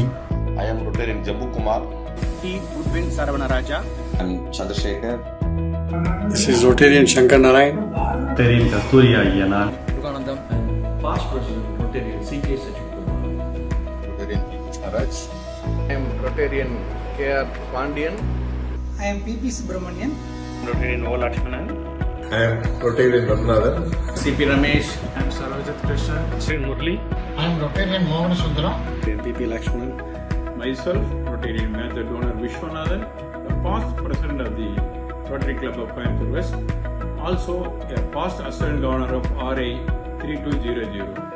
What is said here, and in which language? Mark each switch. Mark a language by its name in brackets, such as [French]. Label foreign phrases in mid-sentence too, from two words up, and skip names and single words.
[English] I am Rotarian Jambu Kumar. T. Goodwin Saravanaraja. I am Chandrasekhar. This is Rotarian Shankar Narayan. Rtn.Dr.Suriya Yanar. Past President Rotarian C.K. Rtn PHF.A.S. I am Rotarian K.R. Pandian. I am P.P. Subramanian. Rotarian O. Lakshmanan. I am Rotarian Rathnathan. C.P. Ramesh. I am Sarojit Krishna. Sri Murli. I am Rotarian Mohan Sundara. P.P. Lakshmanan. Myself, Rotarian Major Donor Vishwanathan, the past president of the Rotary Club of Coimbatore West, also a past assistant governor of RA 3200.